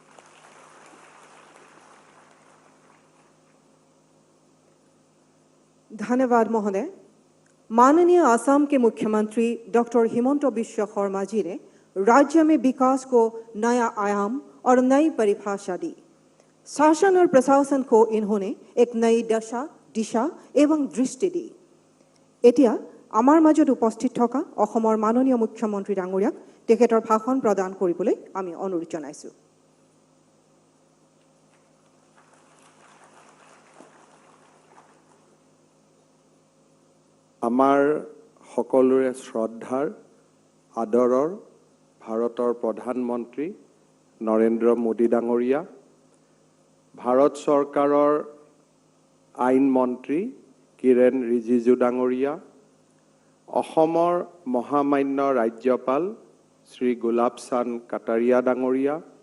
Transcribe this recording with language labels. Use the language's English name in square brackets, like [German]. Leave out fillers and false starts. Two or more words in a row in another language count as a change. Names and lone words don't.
[Hindi] धन्यवाद महोदय। माननीय असम के मुख्यमंत्री डॉक्टर हिमंत बिश्व शर्मा जी ने राज्य में विकास को नया आयाम और नई परिभाषा दी। शासन और प्रशासन को इन्होंने एक नई दशा, दिशा एवं दृष्टि दी। [Assamese] এতিয়া আমাৰ মাজত উপস্থিত থকা অসমৰ মাননীয় মুখ্যমন্ত্ৰী ডাঙৰীয়াক তেখেতৰ ভাষণ প্ৰদান কৰিবলৈ আমি অনুৰোধ জনাইছো। আমাৰ সকলোৰে শ্ৰদ্ধাৰ আদৰৰ ভাৰতৰ প্ৰধানমন্ত্ৰী নৰেন্দ্ৰ মোদী ডাঙৰীয়া, ভাৰত চৰকাৰৰ আইন মন্ত্ৰী কিৰেণ ৰিজিজু ডাঙৰীয়া, অসমৰ মহামান্য ৰাজ্যপাল শ্ৰী গুলাব চান্দ কাটাৰিয়া ডাঙৰীয়া,